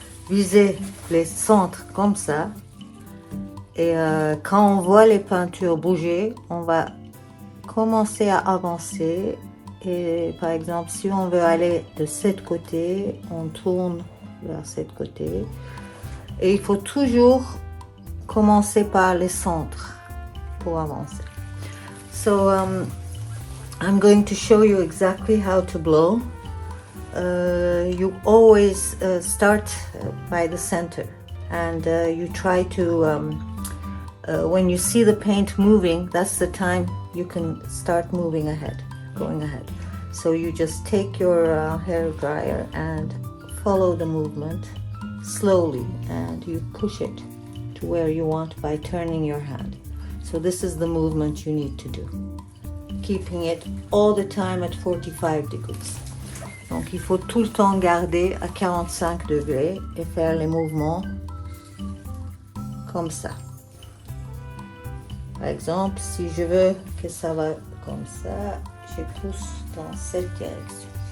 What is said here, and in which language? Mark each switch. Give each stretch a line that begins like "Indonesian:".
French: viser les centres comme ça et quand on voit les peintures bouger, on va commencer à avancer et par exemple si on veut aller de ce côté, on tourne vers ce côté et il faut toujours commencer par les centres pour avancer.
English: So I'm going to show you exactly how to blow. You always start by the center and you try to when you see the paint moving, that's the time you can start moving ahead, going ahead. So you just take your hair dryer and follow the movement slowly and you push it to where you want by turning your hand. So this is the movement you need to do, keeping it all the time at 45 degrees.
French: Donc il faut tout le temps garder à 45 degrés et faire les mouvements comme ça. Par exemple, si je veux que ça va comme ça, je pousse dans cette direction.